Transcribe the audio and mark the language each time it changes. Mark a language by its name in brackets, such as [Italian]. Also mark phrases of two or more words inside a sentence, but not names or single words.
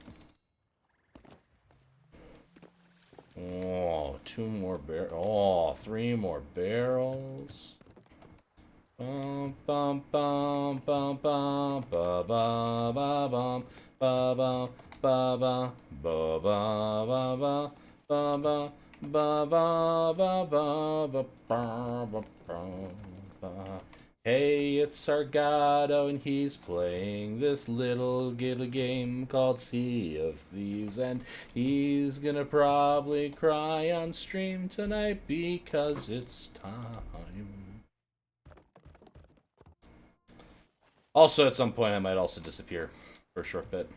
[English] Oh, 2 more barrels. Oh, 3 more barrels. Bum bum bum bum bum ba ba ba bum ba ba ba ba ba ba ba ba ba ba ba ba ba ba ba ba. Hey, it's Sargato, and he's playing this little game called Sea of Thieves, and he's gonna probably cry on stream tonight because it's time. Also, at some point, I might also disappear for a short bit.